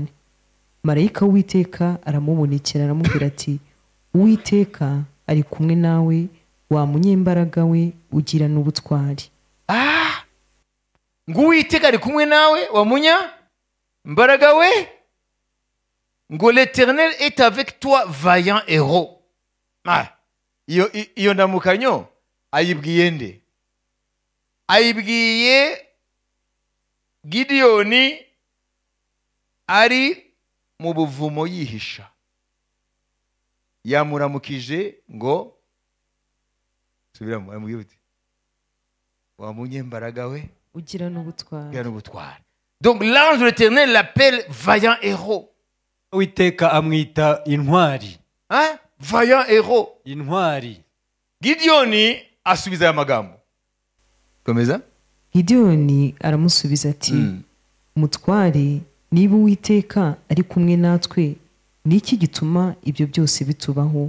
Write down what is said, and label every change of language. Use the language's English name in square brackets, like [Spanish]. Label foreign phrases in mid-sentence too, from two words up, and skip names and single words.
[Kinyarwanda] Marayika w'Uwiteka aramubonekera aramubwira ati, Uwiteka ari kumwe nawe, wa munyembaraga we ugira n'ubutwari. Ngo Uwiteka ari kumwe nawe, wa munyembaraga we, ngo [French] l'Éternel est avec toi, vaillant héros. [Kinyarwanda] Iyo ndamukanyo ayibwiye nde? Ayibwiye Gideyoni ari mu buvumo yihisha. Yamuramukije ngo subiramo, amubwira uti, wa munyembaraga we ugira n'ubutwari. [French] Donc l'ange de l'Éternel l'appelle vaillant héros. [Kinyarwanda] Uwiteka amwita intwari. [French] Vaillant héros. [Kinyarwanda] Intwari. Gideyoni asubiza aya magambo. Komeza. Gideyoni aramusubiza ati, Mutware, niba Uwiteka ari kumwe natwe, niki gituma ibyo byose bitubaho?